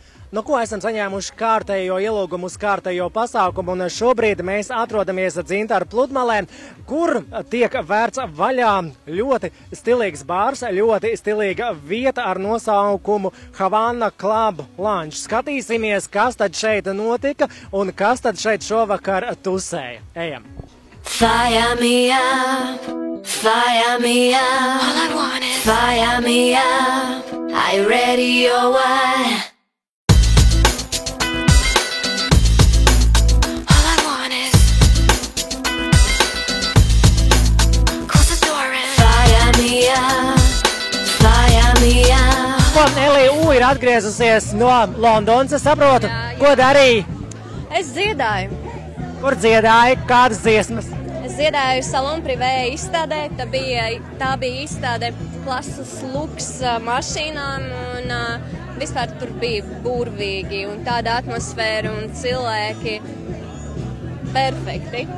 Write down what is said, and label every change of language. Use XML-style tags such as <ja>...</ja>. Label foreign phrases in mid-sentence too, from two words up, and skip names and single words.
<lv>Nu, ko esam saņēmuši kārtējo ielūgumu uz kārtējo pasākumu, un šobrīd mēs atrodamies Dzintaru pludmalē, kur tiek vērts vaļā ļoti stilīgs bārs, ļoti stilīga vieta ar nosaukumu Havana Club Lounge. Skatīsimies, kas tad šeit notika un kas tad šeit šovakar tusēja. Ejam!</lv> <en>Fire me up, fire me up. All I want is fire me up. Are you ready or what? All I want is close the door and fire me up, fire me up.</en> <lv>Ko Elija U ir atgriezusies no Londonas, es saprotu. Jā. Ko darīja? Es dziedāju. Kur dziedāja? Kādas dziesmas? Es dziedāju Salon Privé izstādē. Tā bija izstāde klases luks mašīnām un vispār tur bija burvīgi un tāda atmosfēra un cilvēki perfekti.</lv>